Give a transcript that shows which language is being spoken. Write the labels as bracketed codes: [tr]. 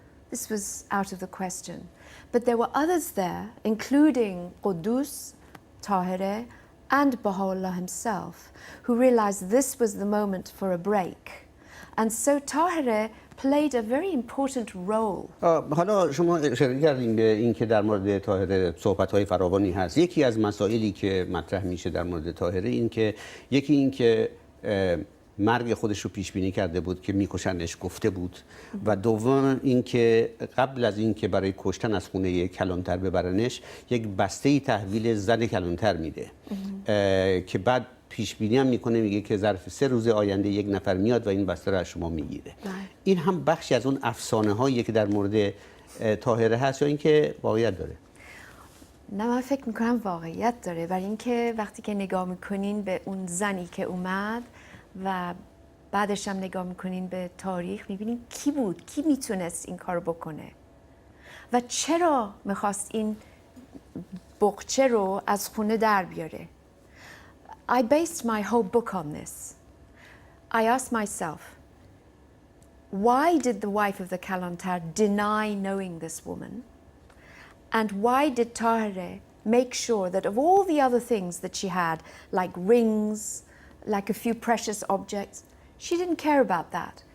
[en] This was out of the question. But there were others there, including Qudus, Tahirih, and Baha'u'llah himself, who realized this was the moment for a break. And so Tahirih played a very important role. [fa] حالا شما اشاره کردین به اینکه در مورد طاهره صحبت‌های فراوانی هست. یکی از مسائلی که مطرح میشه در مورد طاهره این که یکی این که مرگ خودش رو پیش بینی کرده بود که میکشنش گفته بود و دوم اینکه قبل از اینکه برای کشتن از خونه کلانتر ببرنش یک بسته‌ای تحویل زن کلانتر میده که بعد پیش بینی هم میکنه، میگه که ظرف 3 روز آینده یک نفر میاد و این بسته رو از شما میگیره. این هم بخشی از اون افسانه هایی که در مورد طاهره هست یا اینکه واقعیت داره؟ نه، من فکر میکنم واقعیت داره، برای اینکه وقتی که نگاه میکنین به اون زنی که اومد و بعدش هم نگاه میکنین به تاریخ میبینین کی بود، کی میتونست این کار بکنه و چرا میخواست این بقچه رو از خونه در بیاره. [en] I based my whole book on this. I asked myself, why did the wife of the Kalantar deny knowing this woman? And why did Tahire make sure that of all the other things that she had, like rings, like a few precious objects, she didn't care about that.